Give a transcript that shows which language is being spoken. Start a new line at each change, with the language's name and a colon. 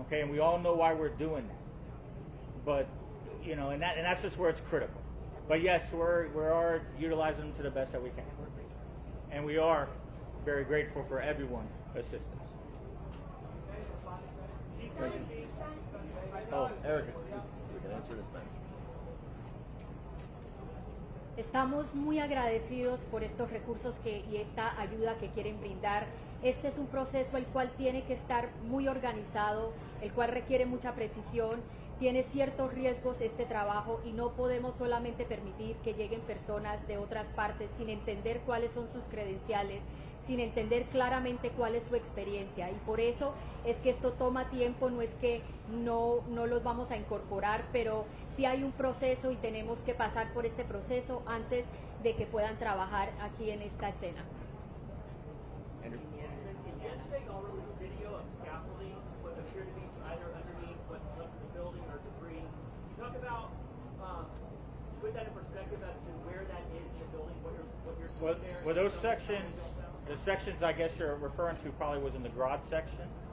English: Okay, and we all know why we're doing that. But you know, and that's just where it's critical. But yes, we are utilizing them to the best that we can, and we are very grateful for everyone's assistance. Oh, Erica, we can answer this, man.
Spanish: Estamos muy agradecidos por estos recursos y esta ayuda que quieren brindar. Este es un proceso el cual tiene que estar muy organizado, el cual requiere mucha precisión, tiene ciertos riesgos este trabajo y no podemos solamente permitir que lleguen personas de otras partes sin entender cuáles son sus credenciales, sin entender claramente cuál es su experiencia, y por eso es que esto toma tiempo. No es que no los vamos a incorporar, pero sí hay un proceso y tenemos que pasar por este proceso antes de que puedan trabajar aquí en esta escena.
English: Yesterday, y'all released video of scaffolding, what appeared to be either underneath what's left of the building or debris. Can you talk about, put that in perspective as to where that is in the building, what you're doing there? Well, those sections, the sections I guess you're referring to probably was in the garage section.